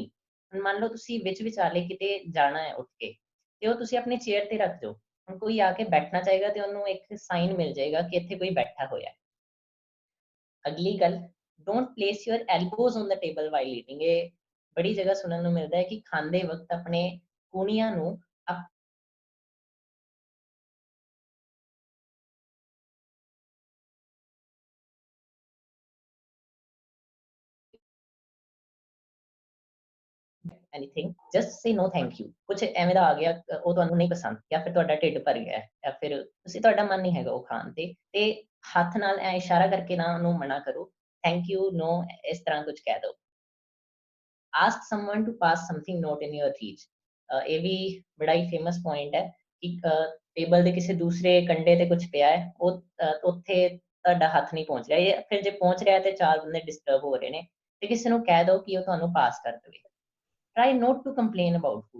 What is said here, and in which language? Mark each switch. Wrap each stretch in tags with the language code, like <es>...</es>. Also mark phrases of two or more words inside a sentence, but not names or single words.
<pa>ਹੁਣ ਮੰਨ ਲਓ ਤੁਸੀਂ ਵਿੱਚ ਵਿਚਾਲੇ ਕਿਤੇ ਜਾਣਾ ਹੈ ਉੱਠ ਕੇ, ਤੇ ਉਹ ਤੁਸੀਂ ਆਪਣੀ ਚੇਅਰ ਤੇ ਰੱਖ ਦਿਓ। ਹੁਣ ਕੋਈ ਆ ਕੇ ਬੈਠਣਾ ਚਾਹੇਗਾ ਤੇ ਉਹਨੂੰ ਇੱਕ ਸਾਈਨ ਮਿਲ ਜਾਏਗਾ ਕਿ ਇੱਥੇ ਕੋਈ ਬੈਠਾ ਹੋਇਆ। ਅਗਲੀ ਗੱਲ,</pa> <en>don't place your elbows on the table while eating.</en> <pa>ਇਹ ਬੜੀ ਜਗ੍ਹਾ ਸੁਣਨ ਨੂੰ ਮਿਲਦਾ ਹੈ ਕਿ ਖਾਂਦੇ ਵਕਤ ਆਪਣੇ ਕੂਹਣੀਆਂ ਨੂੰ</pa> <en>anything, just say no thank you।</en> <pa>ਕੁਝ ਐਵੇਂ ਦਾ ਆ ਗਿਆ, ਉਹ ਤੁਹਾਨੂੰ ਨਹੀਂ ਪਸੰਦ, ਜਾਂ ਫਿਰ ਤੁਹਾਡਾ ਢਿੱਡ ਭਰ ਗਿਆ, ਜਾਂ ਫਿਰ ਤੁਹਾਡਾ ਮਨ ਨਹੀਂ ਹੈਗਾ ਉਹ ਖਾਣ ਤੇ ਹੱਥ ਨਾਲ ਐ ਇਸ਼ਾਰਾ ਕਰਕੇ ਨਾ ਉਹਨੂੰ ਮਨਾ ਕਰੋ,</pa> <en>thank you, no,</en> <pa>ਇਸ ਤਰ੍ਹਾਂ ਕੁਝ ਕਹਿ ਦਿਓ।</pa> <en>ask someone to pass something not in your reach।</en> <pa>ਇਹ ਵੀ ਬੜਾ ਹੀ</pa> <en>famous point</en> <pa>ਹੈ ਕਿ ਟੇਬਲ ਦੇ ਕਿਸੇ ਦੂਸਰੇ ਕੰਡੇ ਤੇ ਕੁਝ ਪਿਆ ਹੈ, ਉਹ ਉੱਥੇ ਤੁਹਾਡਾ ਹੱਥ ਨਹੀਂ ਪਹੁੰਚ ਰਿਹਾ, ਜਾਂ ਫਿਰ ਜੇ ਪਹੁੰਚ ਰਿਹਾ ਤੇ ਚਾਰ ਬੰਦੇ ਡਿਸਟਰਬ ਹੋ ਰਹੇ ਨੇ, ਤੇ ਕਿਸੇ ਨੂੰ ਕਹਿ ਦਿਓ ਕਿ ਉਹ ਤੁਹਾਨੂੰ ਪਾਸ ਕਰ ਦੇਵੇ।</pa> <en>try not to complain about food.</en>